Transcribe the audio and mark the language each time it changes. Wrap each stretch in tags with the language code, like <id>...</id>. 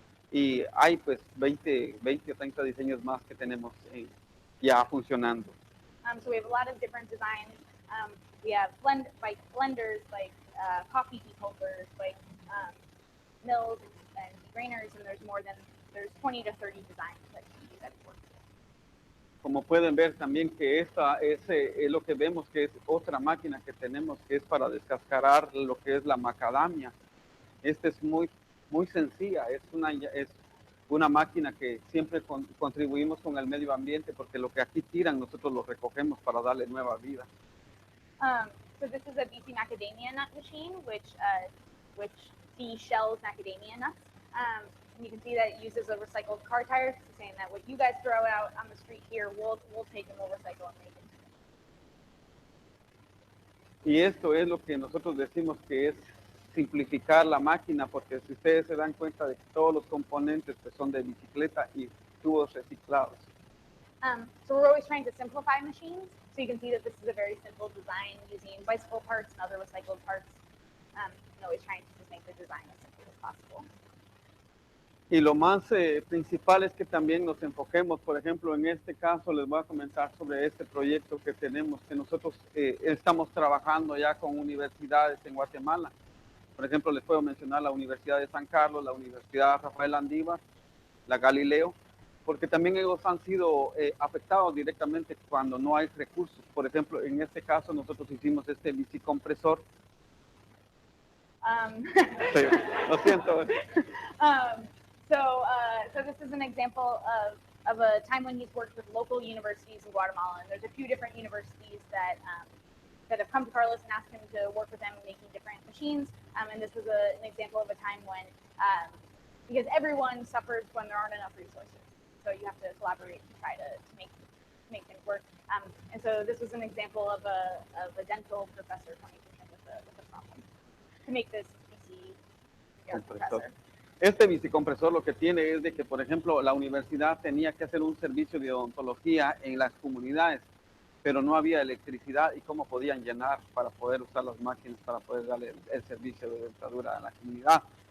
<es>Y hay pues 20 o 30 diseños más que tenemos ya funcionando.</es> <en>So we have a lot of different designs. We have blenders, like coffee pulpers, like mills and grainers, and there's 20 to 30 designs that can be that work.</en> <es>Como pueden ver también que esta es lo que vemos, que es otra máquina que tenemos, que es para descascarar lo que es la macadamia. Esta es muy sencilla, es una máquina que siempre contribuimos con el medio ambiente, porque lo que aquí tiran nosotros lo recogemos para darle nueva vida.</es> <en>So this is a Bici macadamia nut machine, which de-shells macadamia nuts. And you can see that it uses a recycled car tire, saying that what you guys throw out on the street here, we'll take and we'll recycle and make it.</en> <es>Y esto es lo que nosotros decimos que es simplificar la máquina, porque si ustedes se dan cuenta de que todos los componentes pues, son de bicicleta y tubos reciclados.</es> <en>So we're always trying to simplify machines. So you can see that this is a very simple design using bicycle parts and other recycled parts. And always trying to just make the design as simple as possible.</en> <es>Y lo más principal es que también nos enfoquemos, por ejemplo, en este caso les voy a comentar sobre este proyecto que tenemos, que nosotros estamos trabajando ya con universidades en Guatemala. Por ejemplo, les puedo mencionar la Universidad de San Carlos, la Universidad Rafael Andívar, la Galileo, porque también ellos han sido afectados directamente cuando no hay recursos. Por ejemplo, en este caso nosotros hicimos este bicicompresor. Sí, lo siento.</es> <en>So this is an example of a time when he's worked with local universities in Guatemala. And there's a few different universities that have come to Carlos and asked him to work with them in making different machines. And this was an example of a time when, because everyone suffers when there aren't enough resources. So you have to collaborate to try to make things work. And so this was an example of a dental professor coming to him with a problem to make this Bici compressor.</en> <es>Este bicicompresor lo que tiene es de que, por ejemplo, la universidad tenía que hacer un servicio de odontología en las comunidades, pero no había electricidad y cómo podían llenar para poder usar las máquinas para poder darle el servicio de dentadura a la comunidad.</es>